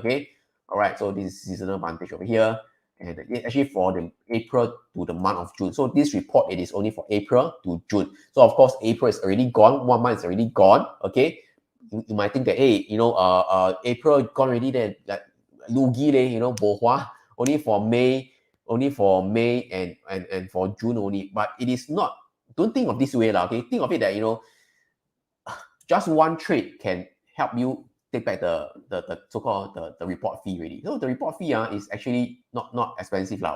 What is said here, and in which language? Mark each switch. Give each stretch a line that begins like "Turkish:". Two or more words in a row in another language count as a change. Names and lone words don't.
English: Okay, all right. So this is seasonal advantage over here, and it's actually for the April to the month of June. So this report it is only for April to June. So of course April is already gone. 1 month is already gone. Okay, you might think that hey, April gone already. Then like
Min Nan Chinese: lugi leh, bohua
English: only for May, and for June only. But it is not. Don't think of this way lah. Okay, think of it that just one trade can help you take back the so-called the report fee already. So the report fee is actually not expensive lah.